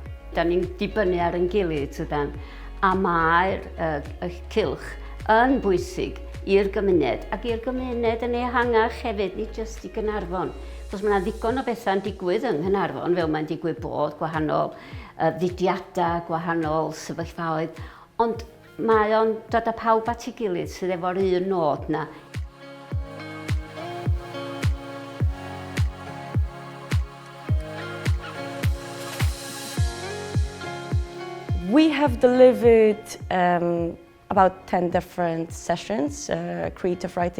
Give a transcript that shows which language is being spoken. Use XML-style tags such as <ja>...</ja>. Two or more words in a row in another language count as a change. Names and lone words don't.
<cy>Da ni'n dibynnu ar ein gilydd, tydan. A mae'r cylch yn bwysig i'r gymuned, ac i'r gymuned yn ehangach hefyd, nid jyst I Gaernarfon. Cos mae yna ddigon o bethau'n digwydd yng Nghaernarfon, fel mae'n digwydd bod, gwahanol ddidiadau, gwahanol sefyllfaoedd, ond mae o'n dod â pawb at ei gilydd sydd efo'r un nod na.</cy> <en>We have delivered about 10 different sessions, creative writing</en>